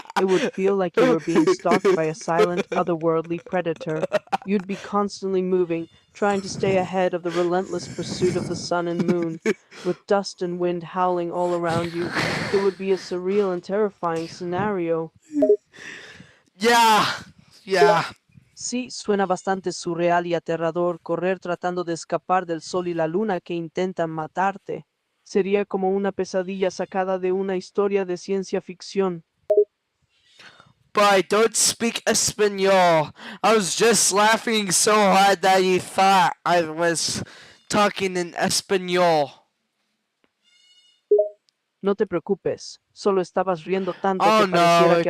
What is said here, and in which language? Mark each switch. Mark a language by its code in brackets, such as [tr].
[en] It would feel like you were being stalked by a silent, otherworldly predator. You'd be constantly moving, trying to stay ahead of the relentless pursuit of the sun and moon, with dust and wind howling all around you. It would be a surreal and terrifying scenario. Yeah, yeah. [es] Sí, suena bastante surreal y aterrador correr tratando de escapar del sol y la luna que intentan matarte. Sería como una pesadilla sacada de una historia de ciencia ficción. [en] But I don't speak Espanol. I was just laughing so hard that you thought I was talking in Espanol. [es] No te preocupes, solo estabas riendo tanto Oh que pareciera no, que